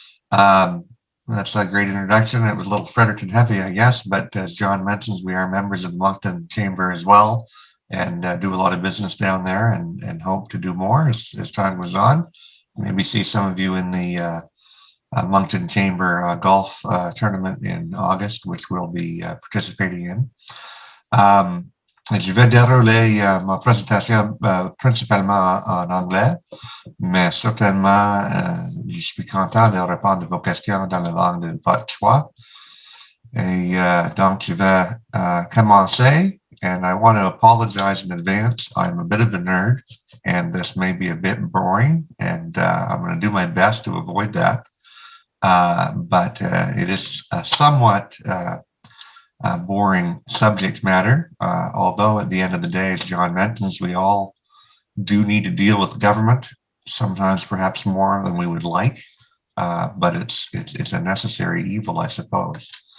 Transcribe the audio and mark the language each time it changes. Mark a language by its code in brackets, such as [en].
[en] That's a great introduction. It was a little Fredericton heavy, I guess, but as John mentions, we are members of the Moncton Chamber as well, and do a lot of business down there, and hope to do more as time goes on. Maybe see some of you in the Moncton Chamber golf tournament in August, which we'll be participating in. [fr] Je vais dérouler ma présentation principalement en anglais, mais certainement, je suis content de répondre à vos questions dans la langue de votre choix. Et donc, je vais commencer, [en] and I want to apologize in advance. I'm a bit of a nerd, and this may be a bit boring, and I'm going to do my best to avoid that. But it is somewhat boring subject matter, although at the end of the day, as John mentions, we all do need to deal with government, sometimes perhaps more than we would like, but it's a necessary evil, I suppose.